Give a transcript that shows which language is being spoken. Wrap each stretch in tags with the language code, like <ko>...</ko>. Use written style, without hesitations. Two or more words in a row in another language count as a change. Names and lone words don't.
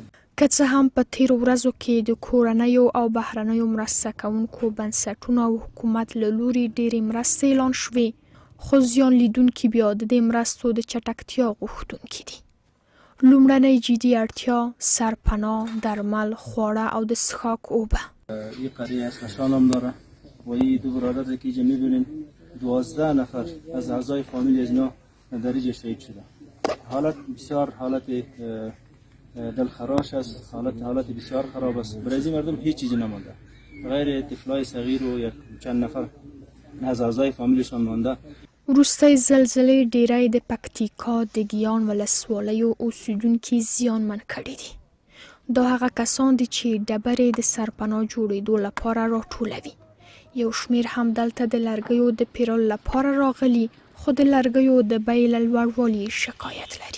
<ps>که څه هم په تیرو ورځو کې د کورنیو او بهرنیو مرسته کوونکو بنسټونو او حکومت له لوري ډېرې مرستې اعلان شوې، خو زیان لیدونکي بیا د دې مرستو د چټکتیا غوښتونکي دي. لومړنۍ جدي اړتیا سرپناه، درمل، خواړه او د څښاک اوبه.</ps> <fa>این قریه اسمشان هم داره و این 2 برادر که اینجا میبینین 12 نفر از اعضای فامیل از اینا در اینجا شهید شده. حالت بسیار حالت دلخراش است. حالت بسیار خراب است. برای این مردم هیچ چیزی نمانده غیر طفلای صغیر و یک چند نفر از اعضای فامیلشان مانده.</fa> <ps>وروستۍ زلزلې ډیری د پکتیکا د ګیان ولسوالیو اوسیدونکي زیانمن کړي دي. دا هغه کسان دي چې ډبرې د سرپناه جوړېدو لپاره راټولوي. یو شمېر هم دلته د لرګیو د پیرلو لپاره راغلي، خو د لرګیو د بیې له لوړوالي شکایت لري.</ps>